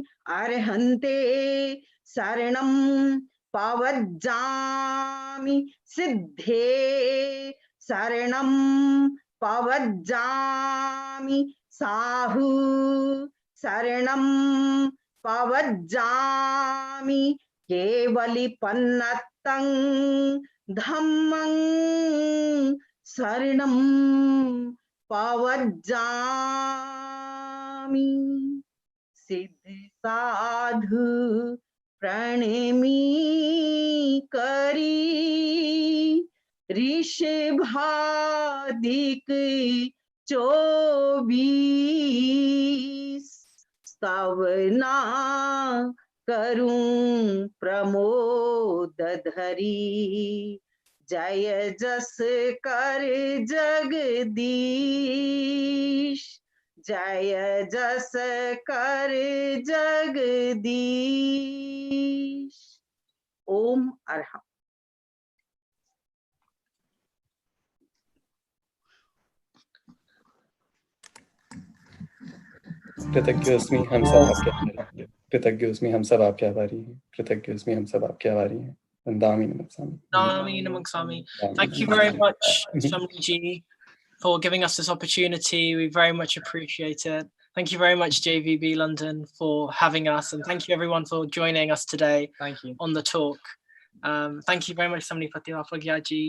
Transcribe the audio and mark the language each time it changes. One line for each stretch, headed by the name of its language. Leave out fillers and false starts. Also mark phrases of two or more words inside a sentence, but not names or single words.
Prakrit languages: अरहंते सरणं पवज्जामि, सिद्धे सरणं पवज्जामि, साहू सरणं पवज्जामि, केवलिपन्नत्तं धम्मं सरणं पवज्जामि.
Gujarati: સિદ્ધિ સાધુ પ્રણામી કરી, ઋષભાદિક 24 સ્તવના કરું પ્રમોદ ધરી, જય જસ કર જગદીશ, જય જસ કર જગદીશ.
Sanskrit: ओम अरहम.
Hindi: कृतज्ञोस्मि हम सब आपके आभारी हैं. कृतज्ञोस्मि हम सब आपके आभारी हैं. कृतज्ञोस्मि हम सब आपके आभारी हैं. Nami Namaksami. Nami Namaksami.
English: Thank you very much, Swamiji, for giving us this opportunity. We very much appreciate it. Thank you very much, JVB London, for having us, and thank you everyone for joining us today. Thank you. On the talk. Thank you very much, Samni Fatima Phagyaji.